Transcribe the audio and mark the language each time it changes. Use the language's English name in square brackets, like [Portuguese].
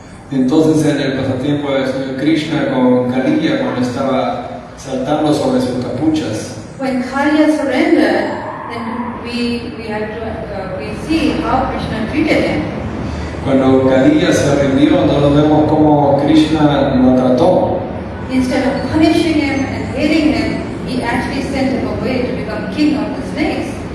[Spanish] Entonces en el pasatiempo del Señor Krishna con Kaliya, cuando estaba saltando sobre sus capuchas, [English] when Kaliya surrendered, then we see how Krishna treated him. [Spanish] cuando Kaliya se rindió, nosotros vemos cómo Krishna lo trató. [English] Instead of punishing him and hating him, he actually sent him away to become king of the snakes.